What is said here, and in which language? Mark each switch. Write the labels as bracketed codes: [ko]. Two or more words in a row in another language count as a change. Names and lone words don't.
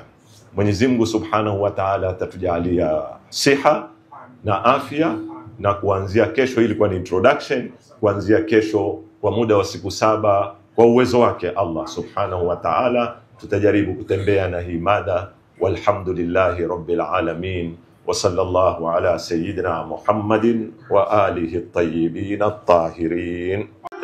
[sw] Mwenyezi Mungu [ar] سبحانه وتعالى [sw] atatujalia siha na afya na kuanzia kesho, ilikuwa ni introduction, kuanzia kesho kwa muda wa siku 7 kwa uwezo wake Allah [ar] سبحانه وتعالى [sw] tutajaribu kutembea na hii mada. [ar] والحمد لله رب العالمين وصلى الله على سيدنا محمد وآله الطيبين الطاهرين.